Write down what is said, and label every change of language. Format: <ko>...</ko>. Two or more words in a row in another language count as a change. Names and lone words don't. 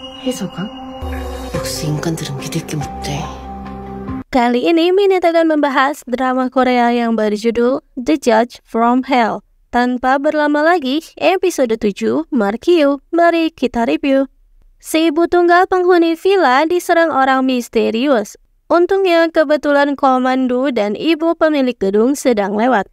<ko>해서가? 역시 인간들은 믿을 게 못돼.</ko> <id>Kali ini Minit akan membahas drama Korea yang berjudul The Judge from Hell. Tanpa berlama lagi, episode 7, Markyu, mari kita review. Si ibu tunggal penghuni villa diserang orang misterius. Untungnya kebetulan komando dan ibu pemilik gedung sedang lewat.</id>